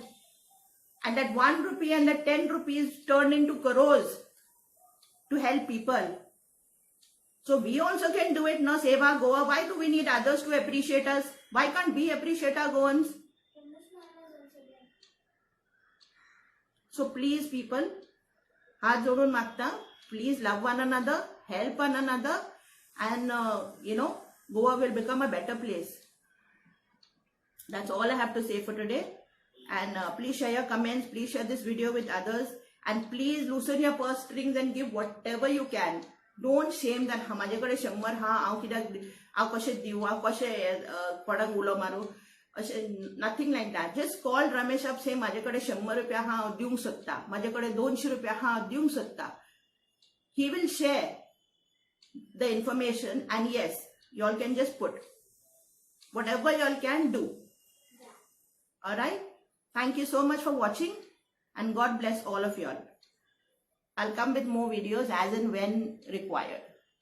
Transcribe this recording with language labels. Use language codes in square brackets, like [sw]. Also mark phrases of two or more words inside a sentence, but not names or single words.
[en] And that 1 rupee and that 10 rupees turned into crores to help people. So we also can do it, no? Seva Goa. Why do we need others to appreciate us? Why can't we appreciate our Goans? So please people, [kok] हाथ जोड़ून मागता, [en] please love one another, help one another, and Goa will become a better place. That's all I have to say for today. And please share your comments, please share this video with others, and please loosen your purse strings and give whatever you can. Don't shame that [kok] माझ्याकडे 100 हांव कशें दिवं, हांव कशें कोणाक उलो मारूं. [en] Nothing like that. Just call Ramesh up, say [kok] माझ्याकडे 100 रुपया हांव दिवंक सोदता, माझ्याकडे 200 रुपया हांव दिवंक सोदता. [en] He will share the information, and yes, you all can just put whatever you all can do. Alright? Thank you so much for watching, and God bless all of you all. I'll come with more videos as and when required.